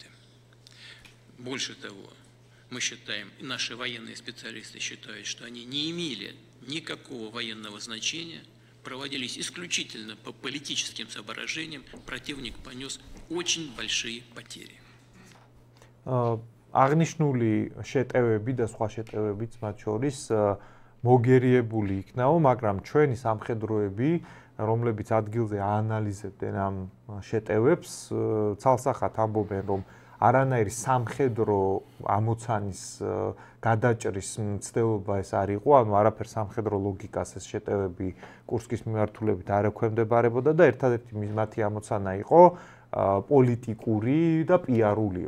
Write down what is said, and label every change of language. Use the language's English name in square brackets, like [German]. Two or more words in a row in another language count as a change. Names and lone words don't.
[Russian] Больше того, мы считаем, и наши военные специалисты считают, что они не имели никакого военного значения, проводились исключительно по политическим соображениям, противник понес очень большие потери. [Georgian] აღნიშნული შეტევები და სხვა შეტევებიც მათ შორის მოგერიებული იქნაო, მაგრამ ჩვენი სამხედროები, რომლებიც ადგილზე აანალიზებდნენ ამ შეტევებს, ცალსახად ამბობენ, რომ არანაირი სამხედრო ამოცანის გადაჭრის მცდელობა ეს არ იყო, ანუ არაფერ სამხედრო ლოგიკას ეს შეტევები კურსკის მიმართულებით არ ექვემდებარებოდა და ერთადერთი მათი ამოცანა იყო პოლიტიკური და პიარულიო.